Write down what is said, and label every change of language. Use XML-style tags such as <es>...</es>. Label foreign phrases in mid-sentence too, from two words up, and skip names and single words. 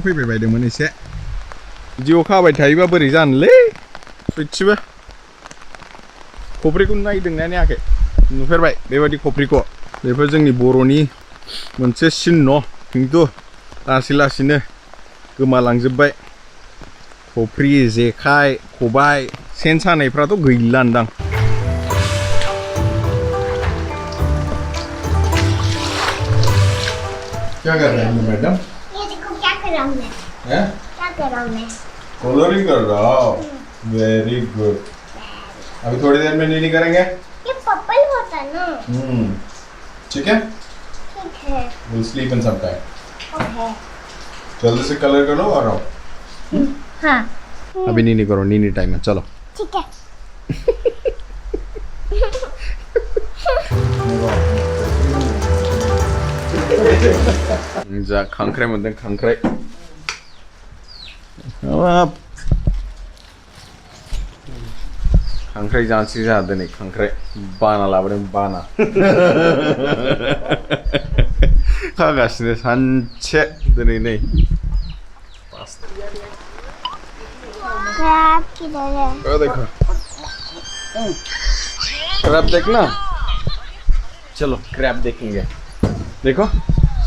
<brx>फैबाय बायदोंमोन एसे बिदि अखा हाबाय थायोबा बोरै जानोलै सयथिबो खफ्रिखौ नायदोंना नायाखै नुफेरबाय बेबायदि खफ्रिखौ बेफोर जोंनि बर'नि मोनसे चिह्न खिन्थु लासै लासैनो गोमालांजोबबाय खफ्रि जेखाइ खबाइ सेन सानायफ्राथ' गैलान्दां</brx> <hi>क्या कर रहे हैं मैडम ये देखो क्या कर रहा हूँ मैं हैं क्या कर रहा हूँ मैं कलरिंग कर रहा हो</hi> <en>very good</en> <hi>अभी थोड़ी देर में नीली करेंगे ये पर्पल होता है ना ठीक है ठीक है</hi> <en>will sleep in some time</en> <hi>ओके जल्दी से कलर कर लो और आओ हाँ अभी नीली करो नीली टाइम है चलो ठीक है</hi> <brx>जा खांख्राइ मोनदों खांख्राइ खांख्राइ जानोसै जोंहा दिनै खांख्राइ बाना लाबोदों बाना खागासिनो सानसे दिनै नै</brx> <hi>क्रैब किधर है देखो क्रैब देखना चलो क्रैब देखेंगे देखो</hi>